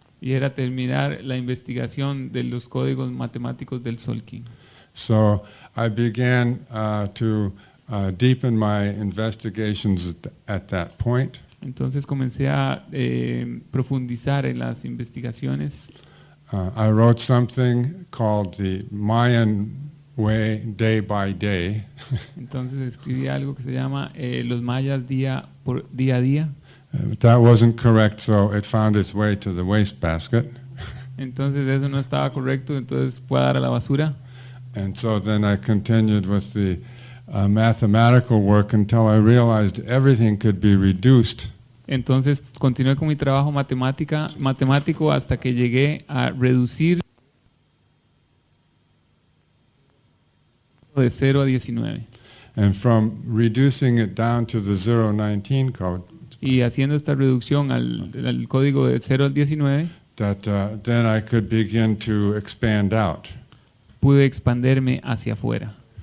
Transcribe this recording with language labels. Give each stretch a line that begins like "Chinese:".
Spanish: Y era terminar la investigación de los códigos matemáticos del Tzolk'in.
English: So I began to deepen my investigations at that point.
Spanish: Entonces comencé a profundizar en las investigaciones.
English: I wrote something called the Mayan Way Day by Day.
Spanish: Entonces escribí algo que se llama los mayas día a día.
English: But that wasn't correct, so it found its way to the wastebasket.
Spanish: Entonces eso no estaba correcto, entonces fue a dar a la basura.
English: And so then I continued with the mathematical work until I realized everything could be reduced.
Spanish: Entonces continué con mi trabajo matemático hasta que llegué a reducir de 0 a 19.
English: And from reducing it down to the 019 code,
Spanish: Y haciendo esta reducción al código de 0 al 19,
English: that then I could begin to expand out.
Spanish: pude expanderme hacia afuera.